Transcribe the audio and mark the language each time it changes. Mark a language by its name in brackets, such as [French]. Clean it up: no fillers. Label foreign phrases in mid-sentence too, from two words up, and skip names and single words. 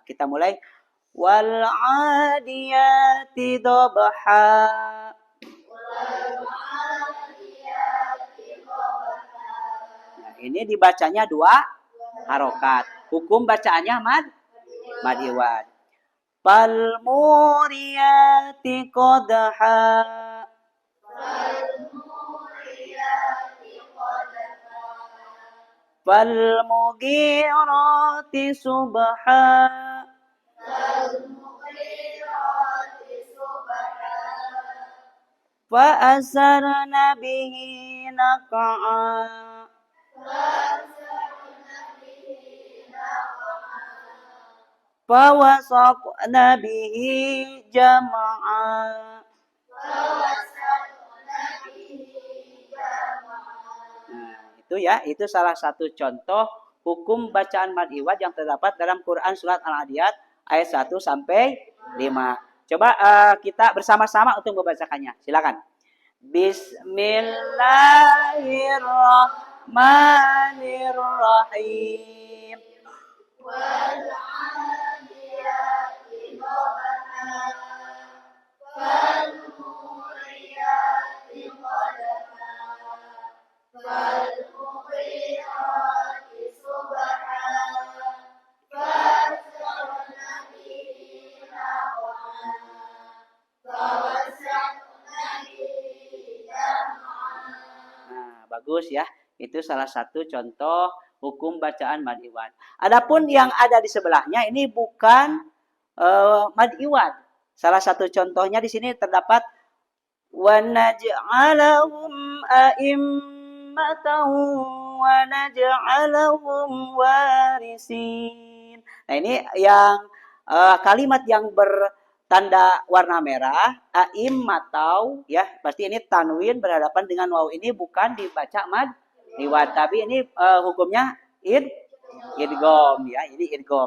[Indonesian] Kita mulai [Arabic] والعاديات ضبحا. [Indonesian] Nah, ini dibacanya 2 harokat. Hukum bacaannya mad iwad. [Arabic] فالموريات قدحا. فالمغيرات صبحا. فأثرن به نقعا. فوسطن به جمعا. [Indonesian] Nah, itu ya, itu salah satu contoh hukum bacaan mad iwad yang terdapat dalam Quran surat Al-Adiyat ayat 1 sampai 5. Coba kita bersama-sama untuk membacakannya. Silakan. [Arabic] بسم الله الرحمن الرحيم. والعاديات ضبحا. فالموريات قدحا. فالمغيرات صبحا. فأثرن به نقعا. [Indonesian] Nah, bagus ya. Itu salah satu contoh hukum bacaan mad iwad. Adapun yang ada di sebelahnya ini bukan mad iwad. Salah satu contohnya di sini terdapat [Arabic] ونجعلهم أئمة ونجعلهم الوارثين. [Indonesian] Nah, ini yang kalimat yang bertanda warna merah, a'immatau ya, pasti ini tanwin berhadapan dengan waw ini bukan dibaca mad iwad, tapi ini hukumnya idgham ya, ini idgham.